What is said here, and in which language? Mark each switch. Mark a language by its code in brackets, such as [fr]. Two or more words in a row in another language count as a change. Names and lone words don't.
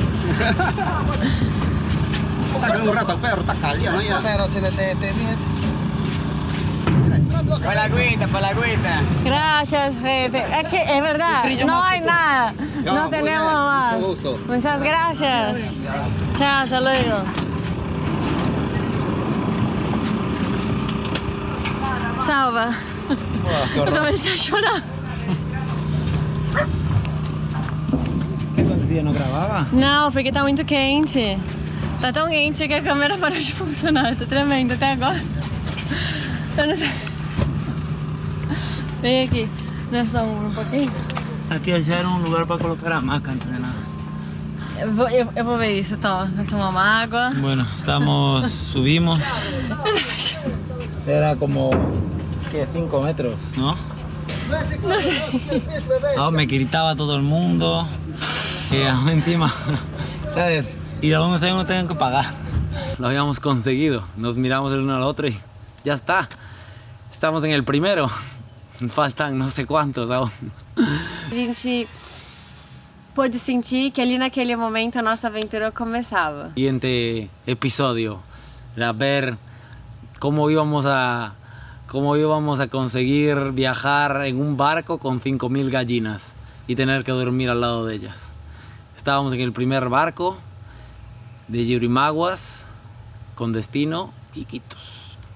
[es] Sácale un rato al perro, está caliente, ¿no? Ya. Pero si le detienes. Para la agüita. Gracias, jefe. Es verdad, no hay nada. Ya, No muy tenemos bien, más. mucho gusto. Muchas gracias. Chao, hasta luego. Salva. [pt] Eu comecei a chorar. [es] ¿Qué contigo no grababa? [pt] Não, porque tá muito quente. Tá tão quente que a câmera parou de funcionar. Tá tremendo até agora. Eu não sei. Vem aqui, nessa um pouquinho. [es] Aquí allá era un lugar para colocar hamaca antes de nada. [pt] Eu vou ver isso, toma. Vai tomar uma água. [es] Bueno, subimos. Era como, ¿qué? 5 metros, ¿no? No, me gritaba todo el mundo. Y encima, ¿sabes? Y aún no tengo que pagar. Lo habíamos conseguido. Nos miramos el uno al otro y ya está. Estamos en el primero. Faltan no sé cuántos aún. [pt] A gente pôde sentir que ali naquele momento a nossa aventura começava. [es] Siguiente episodio era ver cómo íbamos a conseguir viajar en un barco con 5.000 gallinas y tener que dormir al lado de ellas. Estábamos en el primer barco de Yurimaguas con destino Iquitos.